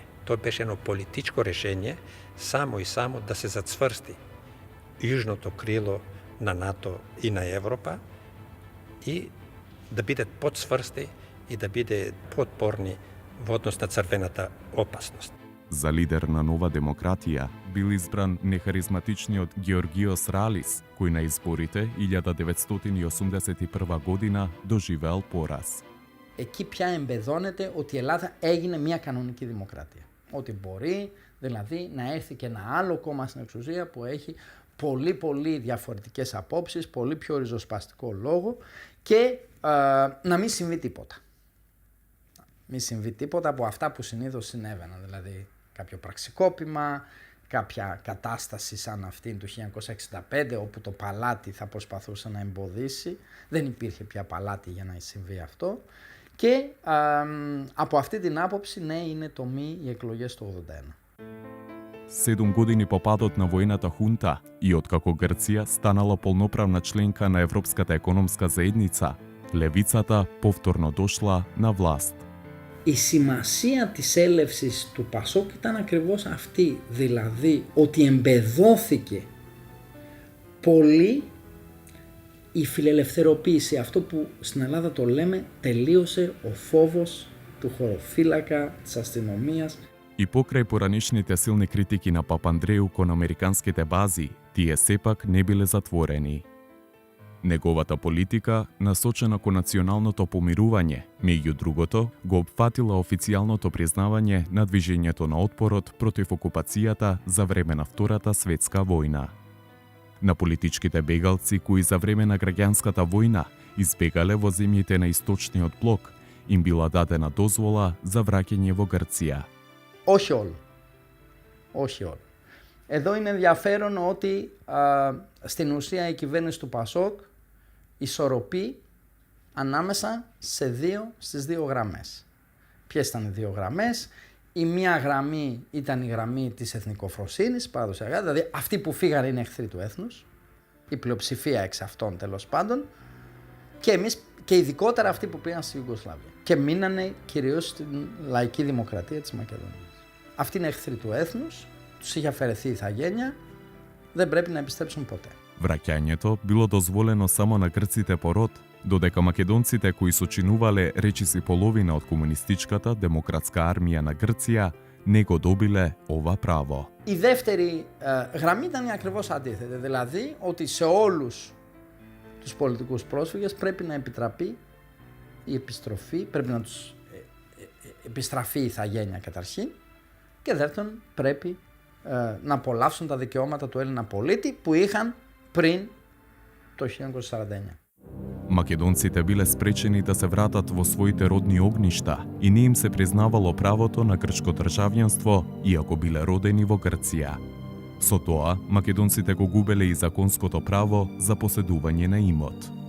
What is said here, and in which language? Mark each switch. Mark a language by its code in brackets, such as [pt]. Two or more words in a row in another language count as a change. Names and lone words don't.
[mk] Тоа беше едно политичко решение само и само да се зацврсти јужното крило на НАТО и на Европа и да бидат подсврсти и да биде подпорни во однос на црвената опасност. За лидер на Нова демократија бил избран нехаризматичниот Георгиос Ралис, кој на изборите 1981 година доживеал пораз. [el] Εκεί πια εμπεδώνεται ότι η Ελλάδα έγινε μια κανονική δημοκρατία. Ότι μπορεί δηλαδή να έρθει και ένα άλλο κόμμα στην εξουσία που έχει πολύ διαφορετικές απόψεις, πολύ πιο ριζοσπαστικό λόγο και να μην συμβεί τίποτα. Μην συμβεί τίποτα από αυτά που συνήθως συνέβαιναν, δηλαδή κάποιο πραξικόπημα, κάποια κατάσταση σαν αυτήν του 1965 όπου το παλάτι θα προσπαθούσε να εμποδίσει, δεν υπήρχε πια παλάτι για να συμβεί αυτό και από αυτή την άποψη ναι είναι το μη οι εκλογές του 81. [mk] 7 години по падот на воената хунта и откако Грција станала полноправна членка на Европската економска заедница, левицата повторно дошла на власт. [el] Η σημασία της έλευσης του ΠΑΣΟΚ ήταν ακριβώς αυτή, δηλαδή ότι εμπεδώθηκε πολύ η φιλελευθεροποίηση, αυτό που στην Ελλάδα το λέμε τελείωσε ο φόβος του χωροφύλακα, της αστυνομίας. [mk] И покрај поранешните силни критики на Папандреу кон американските бази, тие сепак не биле затворени. Неговата политика, насочена кон националното помирување, меѓу другото, го опфатила официјалното признавање на движењето на отпорот против окупацијата за време на Втората светска војна. На политичките бегалци кои за време на граѓанската војна избегале во земјите на Источниот блок, им била дадена дозвола за враќање во Грција. [el] Όχι όλοι. Όχι όλοι. Εδώ είναι ενδιαφέρον ότι στην ουσία η κυβέρνηση του ΠΑΣΟΚ ισορροπεί ανάμεσα στις δύο γραμμές. ποιες ήταν οι δύο γραμμές. Η μία γραμμή ήταν η γραμμή της εθνικοφροσύνης, παραδοσιακά, δηλαδή αυτοί που φύγανε είναι εχθροί του έθνους, η πλειοψηφία εξ αυτών τέλος πάντων, και εμείς και ειδικότερα αυτοί που πήγαν στη Ιουγκοσλαβία και μείνανε κυρίως στην λαϊκή δημοκρατία της Μακεδονίας. Αυτοί είναι εχθροί του έθνους, τους είχε αφαιρεθεί η ηθαγένεια, δεν πρέπει να επιστρέψουν ποτέ. [mk] Враќањето било дозволено само на грците по род, додека македонците кои сочинувале речиси половина од комунистичката демократска армија на Грција не го добиле ова право. [el] Η δεύτερη γραμμή ήταν ακριβώς αντίθετη, δηλαδή ότι σε όλους τους πολιτικούς πρόσφυγες πρέπει να επιτραπεί η επιστροφή, πρέπει να τους επιστραφεί η ηθαγένεια καταρχήν και δεύτερον πρέπει να απολαύσουν τα δικαιώματα του Έλληνα πολίτη που είχαν πριν το 1949. [mk] Македонците биле спречени да се вратат во своите родни огништа и не им се признавало правото на грчко државјанство, иако биле родени во Грција. Со тоа, македонците го губеле и законското право за поседување на имот.